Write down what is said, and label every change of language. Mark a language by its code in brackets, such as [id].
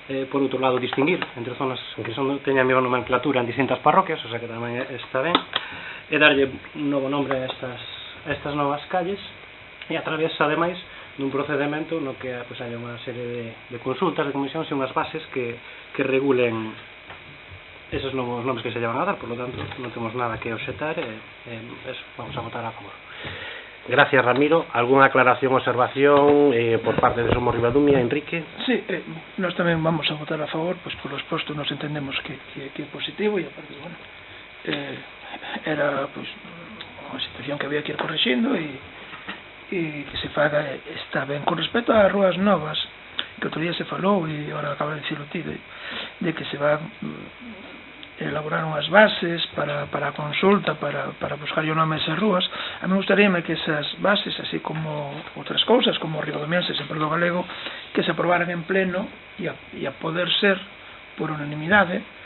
[gl] Por outro lado, distinguir entre zonas que teñan a mesma nomenclatura en distintas parroquias, o sea que tamén está ben, e darlle un novo nombre a estas novas calles, e a través, ademais, dun procedemento no que pues, hai unha serie de consultas, de comisións e unhas bases que regulen esos novos nomes que se llevan a dar. [es] Por lo tanto, [gl] non temos nada que obxetar e eso, vamos a votar a favor. [es] Gracias, Ramiro. ¿Alguna aclaración o observación por parte de Somos Ribadumia, Enrique? [gl] Sí, nós tamén vamos a votar a favor, pois por lo exposto nos entendemos que é positivo e aparte, bueno, era pois unha situación que había que ir corrixindo e que se faga, está ben. Con respecto ás rúas novas, que outro día se falou e agora acaba de dicirlo ti, de que se va elaborar unhas bases para a consulta, para buscar o nome a esas rúas, a mí gustaríame que esas bases, así como outras cousas, como ribadumienses en Perdo Galego, que se aprobaran en pleno e a poder ser por unanimidade